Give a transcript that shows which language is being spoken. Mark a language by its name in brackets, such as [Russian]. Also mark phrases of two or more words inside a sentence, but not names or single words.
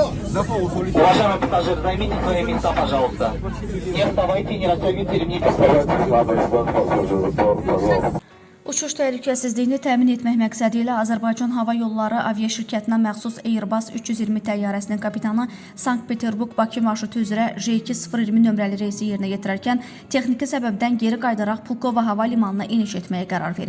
[Russian] Уважаемые пассажиры, займите свои места, пожалуйста. Не вставайте, не растягивайте ремни безопасности. [Azerbaijani] Uçuş təhlükəsizliyini təmin etmək məqsədi ilə Azərbaycan Hava Yolları aviaşirkətinə məxsus Airbus 320 təyyarəsinin kapitanı Sankt-Peterburq-Bakı marşrutu üzrə J2-020 nömrəli reysi yerinə yetirərkən texniki səbəbdən geri qayıdaraq Pulkova hava limanına eniş etməyə qərar verib.